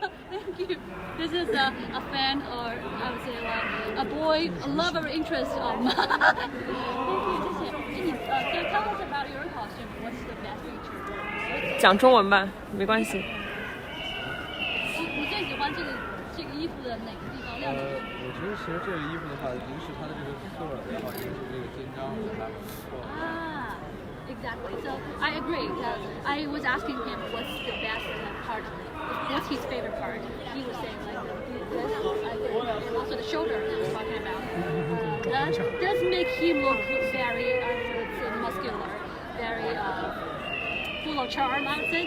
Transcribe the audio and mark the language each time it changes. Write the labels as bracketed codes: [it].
[en] Thank you. This is a fan, or I would say a boy, a lover interest of mine. Thank you. Can you tell us about your costume? What's the best feature? [zh] 讲中文吧，没关系。你最喜欢这个衣服的哪个地方？亮点？我觉得其实这个衣服的话，一个是它的这个色儿，然后一个是这个肩章，还不错。 [en] Exactly. So I agree. I was asking him what's the best part, what's his favorite part. He was saying like this, and also the shoulder he was talking about. That does make him look very, I would say, muscular. muscular, very full of charm, I would say.